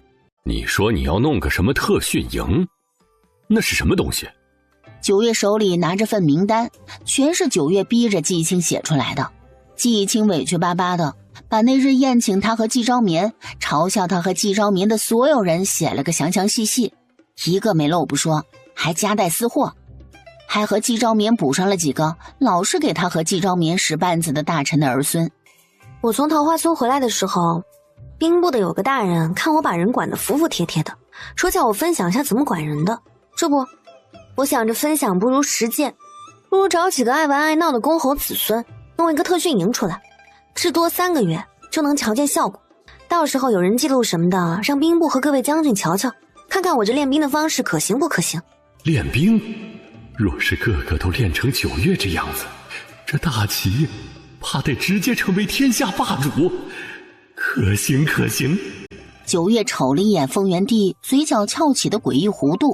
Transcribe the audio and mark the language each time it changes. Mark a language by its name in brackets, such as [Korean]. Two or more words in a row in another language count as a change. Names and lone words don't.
[Chinese] 你說你要弄個什麼特訓營，那是什麼東西？九月手裡拿着份名單，全是九月逼着季青寫出來的。季青委屈巴巴的把那日宴請他和季昭眠，嘲笑他和季昭眠的所有人寫了個詳詳細細，一個沒漏不說，還夾帶私貨。還和季昭眠補上了幾個老是給他和季昭眠使绊子的大臣的兒孫。我從桃花村回来的时候，兵部的有個大人看我把人管得服服帖帖的，說叫我分享一下怎麼管人的。這不，我想着分享不如實踐，不如找幾個愛玩愛鬧的公侯子孫，弄一個特訓營出來，至多3個月就能瞧見效果。到時候有人記錄什麼的，讓兵部和各位將軍瞧瞧，看看我這練兵的方式可行不可行。練兵？若是個個都練成9月這樣子，這大齊怕得直接成為天下霸主。可行可行。 9月瞅了一眼封元帝嘴角翹起的诡異弧度，